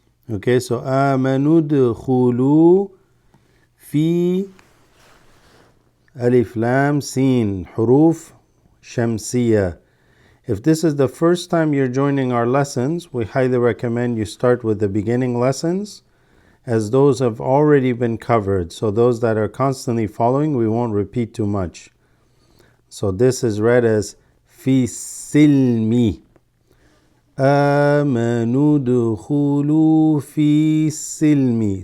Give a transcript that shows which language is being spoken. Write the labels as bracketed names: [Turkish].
[English] Okay, so [Arabic] آمنوا ادخلوا في ألف لام سين حروف شمسية. [English] If this is the first time you're joining our lessons, we highly recommend you start with the beginning lessons, as those have already been covered. So those that are constantly following, we won't repeat too much. So this is read as fi silmi. [Arabic] آمنوا ادخلوا في silmi.